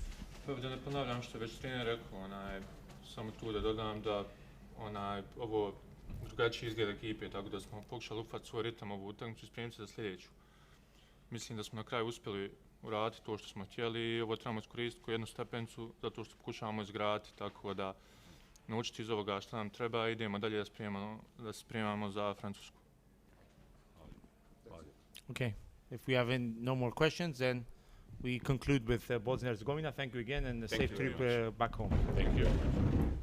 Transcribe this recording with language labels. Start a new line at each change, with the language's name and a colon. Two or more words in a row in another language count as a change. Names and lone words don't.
Bosnian: Pa da ne ponavljam što je već trener rekao, samo tu da dodam da ovo drugačiji izgled ekipe, tako da smo pokušali ufati svoj ritam ovu utakmicu i spremiti se za sljedeću. Mislim da smo na kraju uspjeli uraditi to što smo htjeli i ovo trebamo iskoristiti kao jednu stepenicu zato što pokušavamo izgraditi, tako da naučiti iz ovoga što nam treba i idemo dalje da se spremamo za Francusku.
English: Okay. If we have no more questions, then we conclude with Bosnia and Herzegovina. Thank you again and a safe trip back home. Thank you.